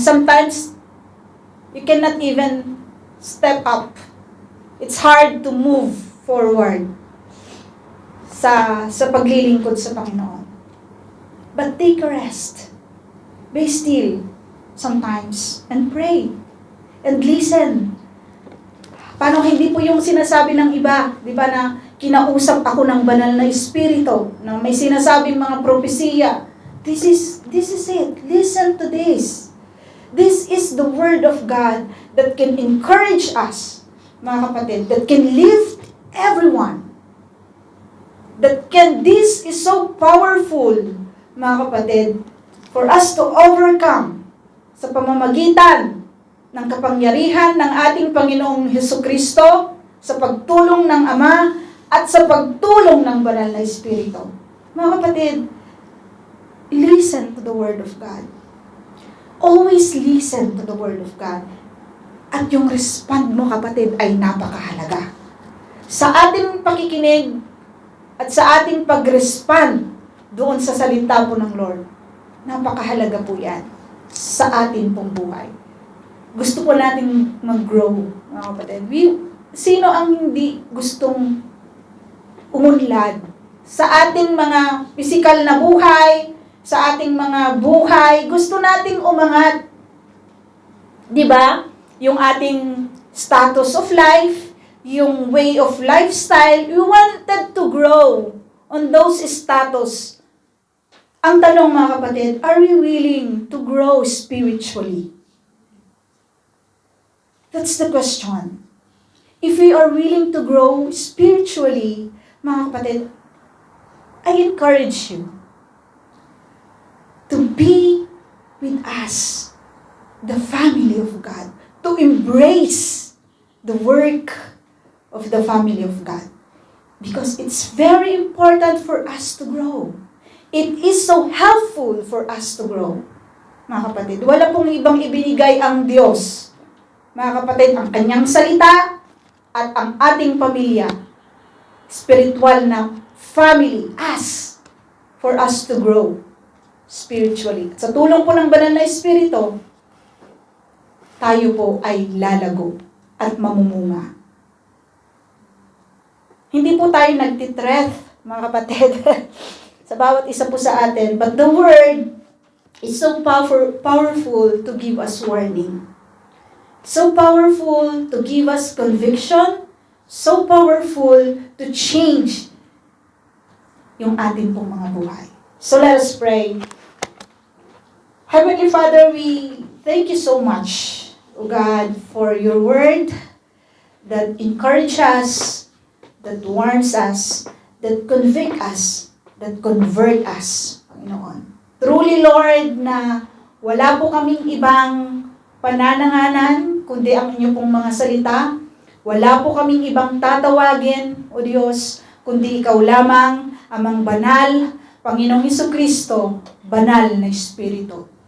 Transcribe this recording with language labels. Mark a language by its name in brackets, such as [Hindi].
[English] Sometimes, you cannot even step up. It's hard to move forward [Filipino] sa paglilingkod sa Panginoon. [English] But take a rest. Be still sometimes and pray and listen. [Filipino] Paano hindi po yung sinasabi ng iba, di ba, na kinausap ako ng banal na espiritu, na may sinasabing mga propesiya. [English] This is it. Listen to this. This is the word of God that can encourage us, [Filipino] mga kapatid, [English] that can lift everyone. This is so powerful, [Filipino] mga kapatid, [English] for us to overcome [Filipino] sa pamamagitan ng kapangyarihan ng ating Panginoong Hesukristo, sa pagtulong ng Ama, at sa pagtulong ng banal na Espiritu. Mga kapatid, [English] listen to the Word of God. Always listen to the Word of God. [Filipino] At yung respond mo, kapatid, ay napakahalaga. Sa ating pakikinig at sa ating pag-respond doon sa salita po ng Lord, napakahalaga po yan sa ating pong buhay. Gusto po natin mag-grow, mga kapatid. Sino ang hindi gustong umunlad sa ating mga physical na buhay, sa ating mga buhay? Gusto nating umangat. 'Di ba? Yung ating [English] status of life, yung way of lifestyle, we wanted to grow on those status. [Filipino] Ang tanong, mga kapatid, [English] are we willing to grow spiritually? That's the question. If we are willing to grow spiritually, [Filipino] mga kapatid, [English] I encourage you to be with us, the family of God, to embrace the work of the family of God. Because it's very important for us to grow. It is so helpful for us to grow. [Filipino] Mga kapatid, wala pong ibang ibinigay ang Diyos. Mga kapatid, ang kanyang salita at ang ating pamilya, spiritual na family, [English] for us to grow spiritually. [Filipino] At sa tulong po ng banal na Espiritu, tayo po ay lalago at mamumunga. Hindi po tayo nagtitreth, mga kapatid, sa bawat isa po sa atin. [English] But the Word is so powerful to give us warning. So powerful to give us conviction. So powerful to change [Filipino] yung ating pong mga buhay. [English] So let us pray. Heavenly Father, we thank you so much, O God, for your word that encourages us, that warns us, that convict us, that convert us, Panginoon. Truly, Lord, [Filipino] na wala po kaming ibang panananganan, kundi ang inyo pong mga salita. Wala po kaming ibang tatawagin, O Diyos, kundi ikaw lamang, amang banal, Panginoong Hesukristo, banal na Espiritu.